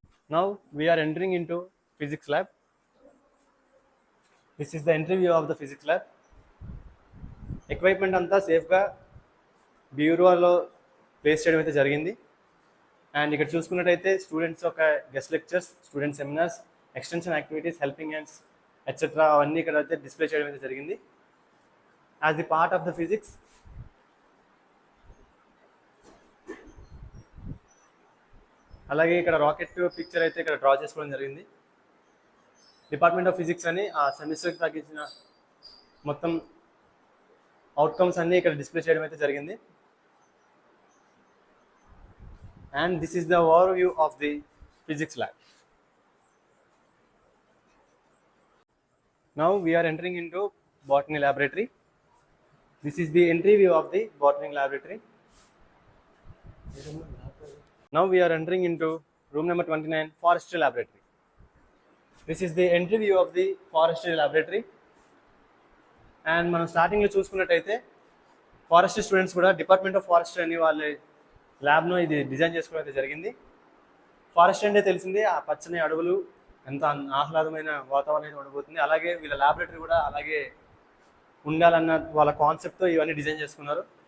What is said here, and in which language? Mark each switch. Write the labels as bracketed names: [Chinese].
[English] Now we are entering into physics lab. This is the entry view of the physics lab. [Telugu] Equipment అంతా సేఫ్గా బ్యూరోలో place చేయడం అయితే జరిగింది. And ఇక్కడ చూసుకున్నట్టయితే స్టూడెంట్స్ యొక్క guest lectures, student seminars, extension activities, helping hands etcetera అవన్నీ ఇక్కడ అయితే డిస్ప్లే చేయడం అయితే జరిగింది. [English] as the part of the physics [Telugu] అలాగే ఇక్కడ రాకెట్ పిక్చర్ అయితే ఇక్కడ డ్రా చేసుకోవడం జరిగింది. డిపార్ట్మెంట్ ఆఫ్ ఫిజిక్స్ అని ఆ సెమిస్టర్కి తగ్గించిన మొత్తం అవుట్కమ్స్ అన్నీ ఇక్కడ డిస్ప్లే చేయడం అయితే జరిగింది. [English] And this is the overview of the physics lab. Now we are entering into botany laboratory. This is the entry view of the botany laboratory. Now we are entering into room number 29, forestry laboratory. This is the entry view of the forestry laboratory. [Telugu] And మనం స్టార్టింగ్లో చూసుకున్నట్టయితే forestry students కూడా department of forestry అని వాళ్ళ ల్యాబ్ను ఇది design చేసుకోవడం అయితే జరిగింది. ఫారెస్ట్ అంటే తెలిసింది ఆ పచ్చని అడవులు, ఎంత ఆహ్లాదమైన వాతావరణం ఉండబోతుంది. అలాగే వీళ్ళ ల్యాబొరేటరీ కూడా అలాగే ఉండాలన్న వాళ్ళ కాన్సెప్ట్తో ఇవన్నీ డిజైన్ చేసుకున్నారు.